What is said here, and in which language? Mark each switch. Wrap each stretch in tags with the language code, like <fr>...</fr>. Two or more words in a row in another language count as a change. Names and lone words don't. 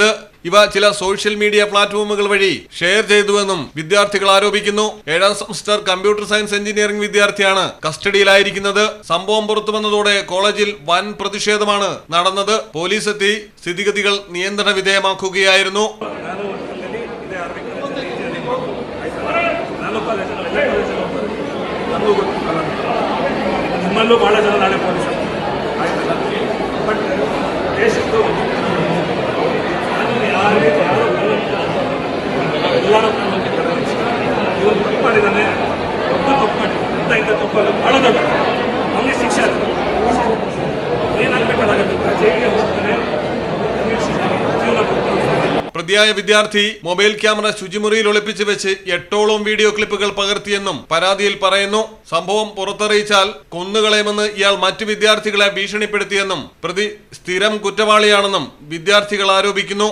<ml>ഇവ ചില</ml> <en>social media platformുകൾ</en> <ml>വഴി ഷെയർ ചെയ്തുവെന്നും വിദ്യാർത്ഥികൾ ആരോപിക്കുന്നു. 7ാം</ml> <en>semester computer science engineering</en> <ml>വിദ്യാർത്ഥിയാണ് കസ്റ്റഡിയിലായിരിക്കുന്നത്. സംഭവം പുറത്തു വന്നതോടെ കോളേജിൽ വൻ പ്രതിഷേധമാണ് നടന്നത്. പോലീസ് എത്തി സ്ഥിതിഗതികൾ നിയന്ത്രണ വിധേയമാക്കുകയായിരുന്നു.</ml> <kn>ನಮ್ಮಲ್ಲೂ ಭಾಳ ಜನ ನಾಳೆ ಪೊಲೀಸರು ಆಯ್ತಲ್ಲ. ಬಟ್ ದೇಶದ್ದು ಯಾರು ಎಲ್ಲರೂ ಇವನು ತಪ್ಪು ಮಾಡಿದ್ದಾನೆ, ಒಬ್ಬ ತಪ್ಪು ಮಾಡಿ ಇಂಥ ತಪ್ಪಲ್ಲ ಭಾಳ ದೊಡ್ಡ ಅವನಿಗೆ ಶಿಕ್ಷೆ ಆಗ್ತದೆ. ಏನಾಗಬೇಕಾಗುತ್ತೆ ಜೈಲಿಗೆ ಹೋಗ್ತಾನೆ, ಜೀವನ</kn> <ml>പ്രതിയായ വിദ്യാർത്ഥി</ml> <en>mobile camera</en> <ml>ശുചിമുറിയിൽ ഒളിപ്പിച്ചു വെച്ച് 8ഓളം</ml> <en>video clipുകൾ</en> <ml>പകർത്തിയെന്നും പരാതിയിൽ പറയുന്നു. സംഭവം പുറത്തറിയിച്ചാൽ കൊന്നുകളയുമെന്ന് ഇയാൾ മറ്റു വിദ്യാർത്ഥികളെ ഭീഷണിപ്പെടുത്തിയെന്നും പ്രതി സ്ഥിരം കുറ്റവാളിയാണെന്നും വിദ്യാർത്ഥികൾ ആരോപിക്കുന്നു.</ml>